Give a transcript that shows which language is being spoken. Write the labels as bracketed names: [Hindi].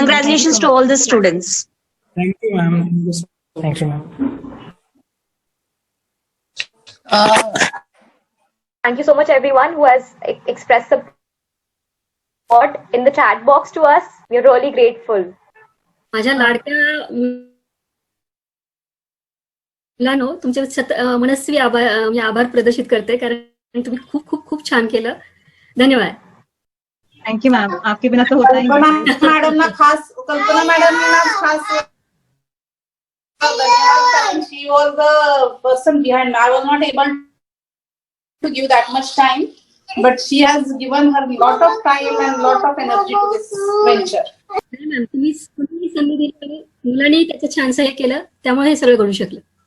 [English] Congratulations to all the students. Thank you, ma'am. Thank you, ma'am. Thank you so much, everyone who has expressed support in the chat box to us. We're really grateful. [Marathi] माझ्या लाडक्या मुलांनो, तुमचे मनस्वी आभार प्रदर्शित करते, कारण तुम्ही खूप खूप खूप छान केलं. धन्यवाद. [Hindi] थैंक यू मैम, आपके बिना तो होता ही नहीं. [Marathi] मॅडम ना खास, कल्पना मॅडम ना खास धन्यवाद. [English] She was the person behind. I was not able to give that much time, but she has given her lot of time and lot of energy to this venture. [Marathi] Ma'am, तुम्ही संधी दिली, मुलांनी त्याचं छानसं हे केलं, त्यामुळे हे सगळं घडू शकलं.